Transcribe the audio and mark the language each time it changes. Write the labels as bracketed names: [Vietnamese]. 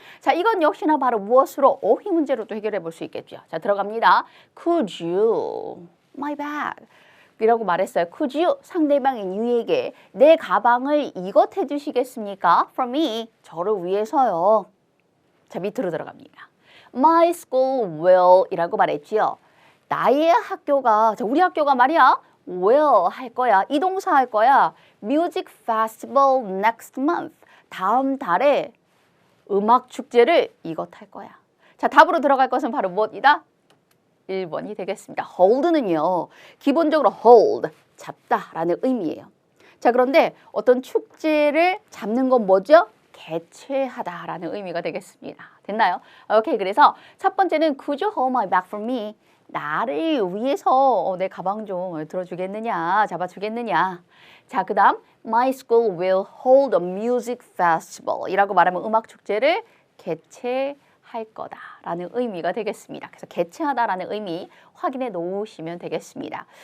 [Korean] 자, 이건 역시나 바로 무엇으로? 어휘 문제로 또 해결해 볼 수 있겠죠. 자, 들어갑니다. [English] Could you my bag [Korean] 이라고 말했어요. [English] Could you [Korean] 상대방인 you에게 내 가방을 이것 해주시겠습니까? [English] For me, [Korean] 저를 위해서요. 자, 밑으로 들어갑니다. [English] My school will [Korean] 이라고 말했지요. 나의 학교가, 자, 우리 학교가 말이야. will 할 거야. 이 동사 할 거야. [English] Music festival next month. [Korean] 다음 달에 음악 축제를 이것 할 거야. 자, 답으로 들어갈 것은 바로 무엇이다? 1번이 되겠습니다. hold는요. 기본적으로 hold, 잡다라는 의미예요. 자, 그런데 어떤 축제를 잡는 건 뭐죠? 개최하다라는 의미가 되겠습니다. 됐나요? 오케이, 그래서 첫 번째는 [English] Could you hold my bag for me? [Korean] 나를 위해서 내 가방 좀 들어주겠느냐, 잡아주겠느냐. 자, 그 다음 [English] My school will hold a music festival [Korean] 이라고 말하면 음악 축제를 개최할 거다라는 의미가 되겠습니다. 그래서 개최하다라는 의미 확인해 놓으시면 되겠습니다.